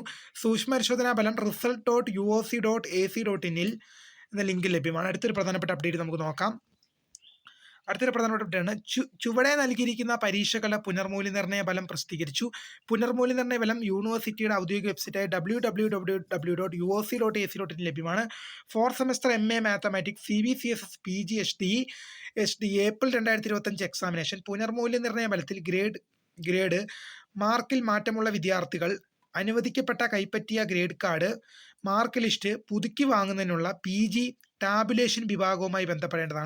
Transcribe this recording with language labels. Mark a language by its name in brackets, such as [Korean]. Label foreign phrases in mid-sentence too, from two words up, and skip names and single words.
[Malayalam] സൂക്ഷ്മ പരിശോധനാ ഫലം result.uoc.ac.in എന്ന ലിങ്ക് ലഭ്യമാണ്. അടുത്തൊരു പ്രധാനപ്പെട്ട അപ്ഡേറ്റ് നമുക്ക് നോക്കാം. അടുത്തൊരു പ്രധാനപ്പെട്ട അപ്ഡേറ്റ് ആണ്. ചുവടെ നൽകിയിരിക്കുന്ന പരീക്ഷകളുടെ പുനർമൂല്യനിർണ്ണയ ഫലം പ്രസിദ്ധീകരിച്ചു. പുനർമൂല്യനിർണ്ണയ ഫലം യൂണിവേഴ്സിറ്റിയുടെ ഔദ്യോഗിക വെബ്സൈറ്റായ www.uoc.ac.in ലഭ്യമാണ്. [English] fourth semester MA mathematics CBCSS PG HD April 2025 examination [Malayalam] പുനർമൂല്യനിർണ്ണയ ഫലത്തിൽ [English] grade mark-il [Malayalam] മാറ്റമുള്ള വിദ്യാർത്ഥികൾ അനുവദിക്കപ്പെട്ട കൈപ്പറ്റിയ [English] grade card mark list [Malayalam] പുതുക്കി വാങ്ങുന്നതിനുള്ള [English] PG tabulation [Malayalam] വിഭാഗവുമായി ബന്ധപ്പെടേണ്ടതാണ്.